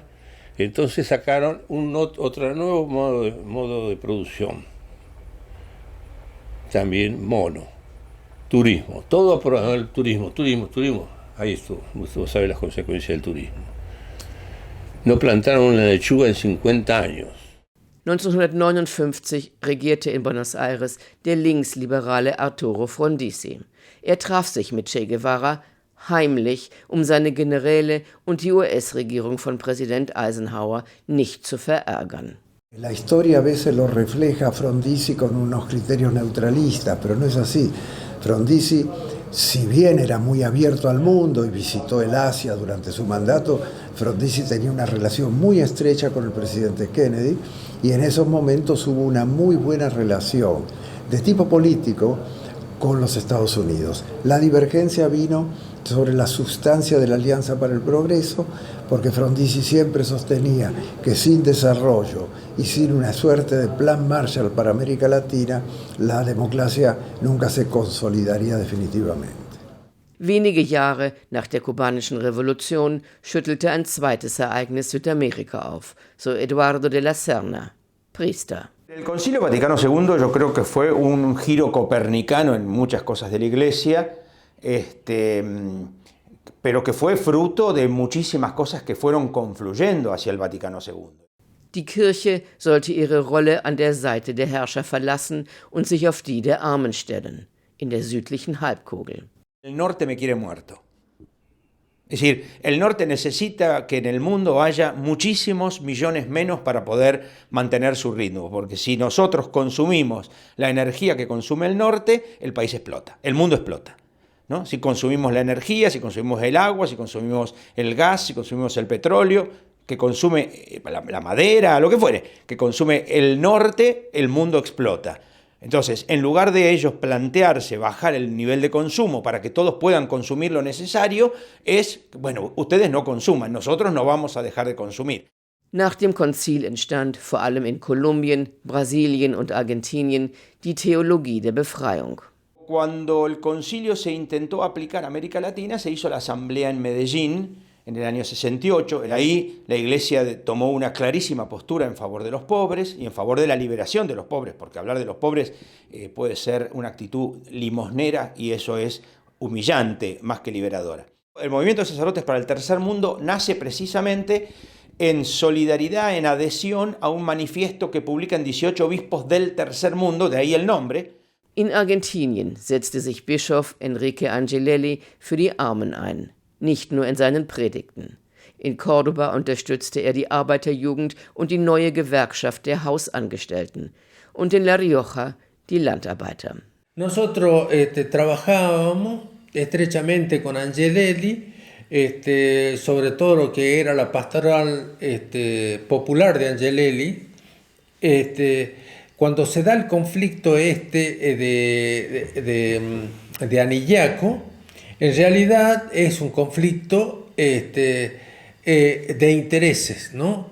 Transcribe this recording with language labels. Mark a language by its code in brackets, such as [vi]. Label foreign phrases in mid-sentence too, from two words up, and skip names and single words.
[es] Entonces sacaron otro nuevo modo de producción. También turismo, todo por el turismo. Ahí estuvo, usted sabe las consecuencias del turismo. No plantaron una lechuga en 50 años. [de] 1959 regierte in Buenos Aires der linksliberale Arturo Frondizi. Traf sich mit Che Guevara heimlich, seine Generäle und die US-Regierung von Präsident Eisenhower nicht zu verärgern. [es] La historia a veces lo refleja Frondizi con unos criterios neutralistas, pero no es así. Frondizi, si bien era muy abierto al mundo y visitó el Asia durante su mandato, Frondizi tenía una relación muy estrecha con el presidente Kennedy y en esos momentos hubo una muy buena relación de tipo político con los Estados Unidos. La divergencia vino sobre la sustancia de la Alianza para el Progreso, porque Frondizi siempre sostenía que sin desarrollo y sin una suerte de plan Marshall para América Latina, la democracia nunca se consolidaría definitivamente. [de] Wenige Jahre nach der kubanischen Revolution schüttelte ein zweites Ereignis Südamerika auf, so [es] Eduardo de la Serna, [de] Priester. [es] El Concilio Vaticano II yo creo que fue un giro copernicano en muchas cosas de la Iglesia, pero que fue fruto de muchísimas cosas que fueron confluyendo hacia el Vaticano II. [de] Die Kirche sollte ihre Rolle an der Seite der Herrscher verlassen und sich auf die der Armen stellen, in der südlichen Halbkugel. [es] El norte me quiere muerto. Es decir, el norte necesita que en el mundo haya muchísimos millones menos para poder mantener su ritmo, porque si nosotros consumimos la energía que consume el norte, el país explota, el mundo explota, ¿no? Si consumimos la energía, si consumimos el agua, si consumimos el gas, si consumimos el petróleo, que consume la madera, lo que fuere, que consume el norte, el mundo explota. Entonces, en lugar de ellos plantearse bajar el nivel de consumo para que todos puedan consumir lo necesario, es, bueno, ustedes no consuman, nosotros no vamos a dejar de consumir. [de] Nach dem Konzil entstand vor allem in Kolumbien, Brasilien und Argentinien die Theologie der Befreiung. [es] Cuando el concilio se intentó aplicar a América Latina, se hizo la asamblea en Medellín, en el año 68, ahí la Iglesia tomó una clarísima postura en favor de los pobres y en favor de la liberación de los pobres, porque hablar de los pobres puede ser una actitud limosnera y eso es humillante más que liberadora. El movimiento de sacerdotes para el tercer mundo nace precisamente en solidaridad, en adhesión a un manifiesto que publican 18 obispos del tercer mundo, de ahí el nombre. [de] In Argentinien setzte sich Bischof Enrique Angelelli für die Armen ein. Nicht nur in seinen Predigten. In Córdoba unterstützte er die Arbeiterjugend und die neue Gewerkschaft der Hausangestellten. Und in La Rioja die Landarbeiter. [es] Nosotros trabajábamos estrechamente con Angelelli, sobre todo lo que era la pastoral popular de Angelelli. Cuando se da el conflicto de Anillaco, en realidad es un conflicto de intereses, ¿no?